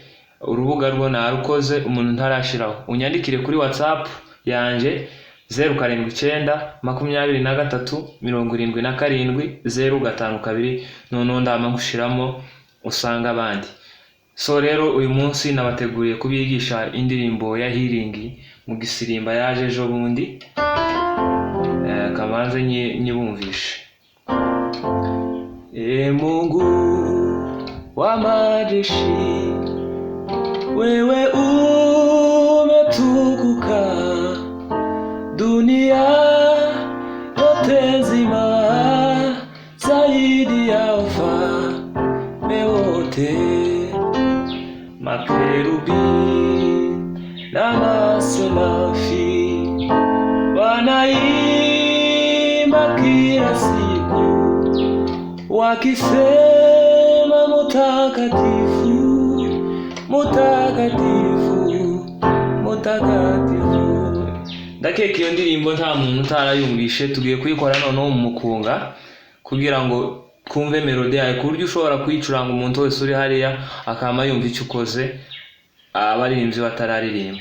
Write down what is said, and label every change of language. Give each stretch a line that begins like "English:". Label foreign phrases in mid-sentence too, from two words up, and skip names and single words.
Kinyarwanda: Urubuga rwo narukoze, umuntu ntarashiraho unyandikire kuri WhatsApp yanje 0793777052 none ndama ngushiramo usanga abandi. So rero uyu munsi nabateguriye kubigisha indirimbo ya healing mu gisirimba yaje ejo bundi, kamanze nyibumvishe.
Swahili: Mungu wa majeshi, wewe umetukuka, dunia yote nzima zaidi ya ufalme wote. Makerubi na maserafi wanaimba kila siku wakisema mutakatifu, mutakatifu, mutakatifu.
Kinyarwanda: Ndakeka iyo ndirimbo nta muntu utarayumvishe. Tugiye kuyikora noneho mu mukunga kugira ngo kumve melody yayo, ku buryo ushobora kuyicuranga umuntu wese uri hariya akama yumva icyo ukoze, abaririmbyi batararirimba.